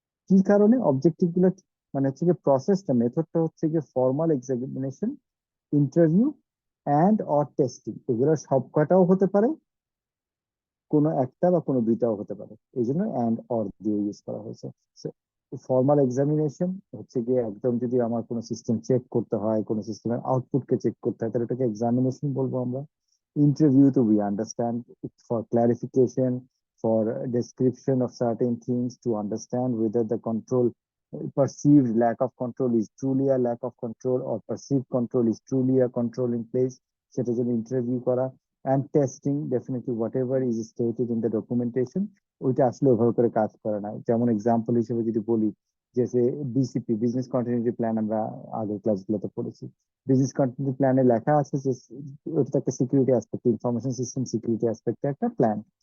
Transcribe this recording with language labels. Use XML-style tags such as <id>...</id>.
<bn>কি কারণে অবজেক্টিভ গুলো মানে হচ্ছে যে প্রসেসটা, মেথডটা হচ্ছে যে formal examination, interview and or testing, এগুলো সব কয়টাও হতে পারে, কোনো একটা বা কোনো দুইটাও হতে পারে, এই জন্য অ্যান্ড অর দিয়ে ইউজ করা হয়েছে। ফর্মাল এক্সামিনেশন হচ্ছে গিয়ে একদম, যদি আমার কোনো সিস্টেম চেক করতে হয়, কোনো সিস্টেমের আউটপুটকে চেক করতে হয়, তাহলে এটাকে এক্সামিনেশন বলবো আমরা।</bn> <en>interview তো we understand for clarification, for description of certain things, to understand whether the control, perceived lack of control is truly a lack of control or perceived control is truly a control in place,</en> <bn>সেটার জন্য interview করা।</bn> <en>and testing definitely whatever is stated in the documentation,</en> <bn>ওইটা আসলে ওভাবে করে কাজ করে না। যেমন এক্সাম্পল হিসেবে যদি বলি, যে বিসিপি, বিজনেস কন্টিনিউটি প্ল্যান, আমরা আগের ক্লাসগুলোতে পড়েছি। বিজনেস কন্টিনিউটি প্ল্যানে লেখা আছে যে ওটা তো একটা security aspect, information system security অ্যাসপেক্টে একটা প্ল্যান।</bn>